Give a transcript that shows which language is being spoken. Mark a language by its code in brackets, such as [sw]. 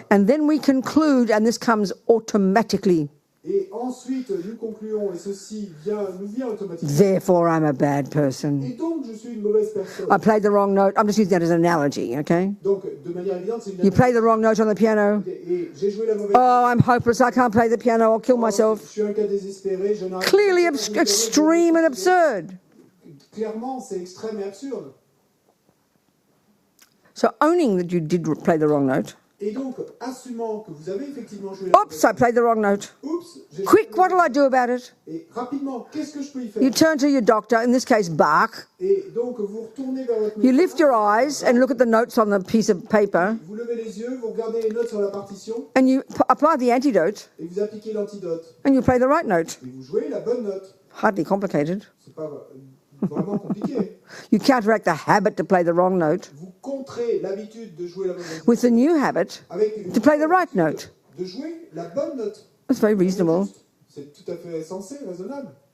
[en] And then we conclude, and this comes automatically, [fr] Et ensuite, nous concluons, et ceci nous vient automatiquement. [en] therefore I'm a bad person. [fr] Et donc, je suis une mauvaise personne. [en] I played the wrong note. I'm just using that as an analogy, okay? [fr] Donc, de manière évidente, c'est une [en] You play the wrong note on the piano. [fr] Et j'ai joué la mauvaise [en] Oh, I'm hopeless. I can't play the piano. I'll kill [fr] Je [en] myself. [fr] suis un cas désespéré, je n'arrive [en] Clearly [fr] pas à jouer du piano, [en] extreme and absurd. [fr] Clairement, c'est extrême et absurde. [en] So owning that you did play the wrong note. [fr] Et donc, assumant que vous avez effectivement joué la [en] Oops, I played the wrong note. [fr] Oups, j'ai joué [en] Quick, [fr] la [en] what'll I do about it? [fr] Et rapidement, qu'est-ce que je peux y faire? [en] You turn to your doctor, in this case Bach. [fr] Et donc, vous retournez vers votre [en] You [fr] médecin, [en] lift your eyes and look at the notes on the piece of paper, [fr] vous levez les yeux, vous regardez les notes sur la partition, [en] and you apply the antidote, [fr] et vous appliquez l'antidote. [en] and you play the right note. [fr] Et vous jouez la bonne note. [en] Hardly complicated. [fr] C'est pas vraiment compliqué. [en] You counteract the habit to play the wrong note [fr] Vous contrez l'habitude de jouer la mauvaise note [en] with the new habit [fr] avec une [en] to play the right note. [fr] de jouer la bonne note. [en] That's very reasonable. [fr] C'est tout à fait sensé, raisonnable.